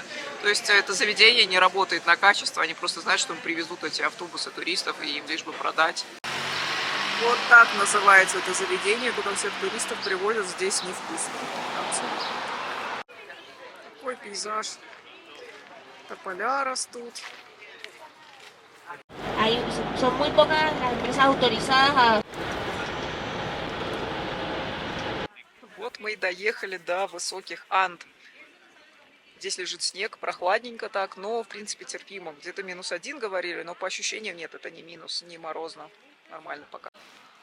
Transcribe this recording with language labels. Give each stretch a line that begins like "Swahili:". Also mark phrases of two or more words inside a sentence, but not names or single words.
Russian: То есть это заведение не работает на качество. Они просто знают, что им привезут эти автобусы туристов, и им лишь бы продать. Вот так называется это заведение, куда всех туристов привозят. Здесь невкусно. Такой пейзаж. Тополя растут.
Spanish: Son muy pocas las empresas autorizadas a...
Russian: Вот мы и доехали до высоких Анд. Здесь лежит снег, прохладненько так, но в принципе терпимо. Где-то -1 говорили, но по ощущениям нет, это не минус, не морозно. Нормально пока.